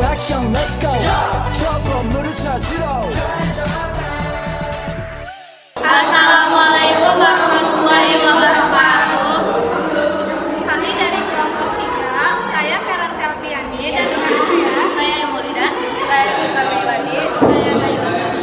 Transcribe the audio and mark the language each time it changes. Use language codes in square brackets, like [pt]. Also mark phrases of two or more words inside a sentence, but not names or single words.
[ko] 미션 [en] let's go [ko] 저 건물을 찾으러 [ar] السلام عليكم ورحمة الله وبركاته. [id] Kami dari kelompok 3, saya Karen Selviani dan teman saya Emolida, saya Ita Milani, saya Nayla Sari,